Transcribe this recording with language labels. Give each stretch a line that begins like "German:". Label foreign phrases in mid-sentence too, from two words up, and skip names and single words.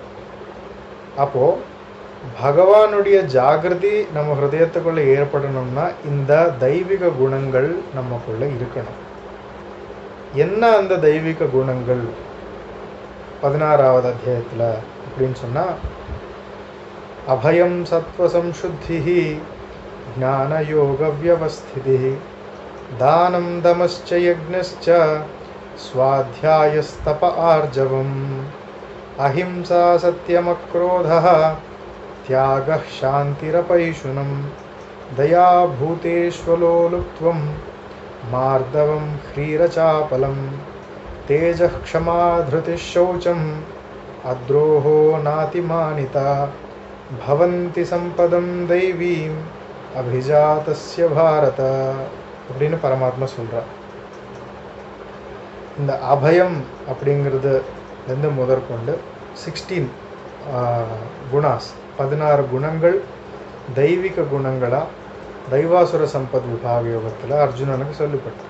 Tamil: அப்போது பகவானுடைய ஜாகிரதி நம்ம ஹிருதயத்துக்குள்ளே ஏற்படணும்னா இந்த தெய்வீக குணங்கள் நமக்குள்ளே இருக்கணும். என்ன அந்த தெய்வீக குணங்கள் 16வது அத்தியாயத்தில் அப்படின்னு சொன்னால்,
Sanskrit: अभयं सत्त्वसंशुद्धिः ज्ञानयोगव्यवस्थितिः दानं दमश्च यज्ञश्च स्वाध्यायस्तप आर्जवम् अहिंसा सत्यमक्रोधः त्यागः शान्तिरपैशुनं दया भूतेष्वलोलुप्त्वं मार्दवं ह्रीरचापलं तेजः क्षमा धृतिः शौचम् अद्रोहो नातिमानिता भवन्ति सम्पदं दैवीम् अभिजातस्य भारत
Tamil: அப்படின்னு பரமாத்மா சொல்கிறார். இந்த அபயம் அப்படிங்கிறதுலேருந்து முதற்கொண்டு 16 குணாஸ் 16 குணங்கள் தெய்வீக குணங்களா தெய்வாசுர சம்பத் விபாக யோகத்தில் அர்ஜுனனுக்கு சொல்லப்பட்டிருக்கு.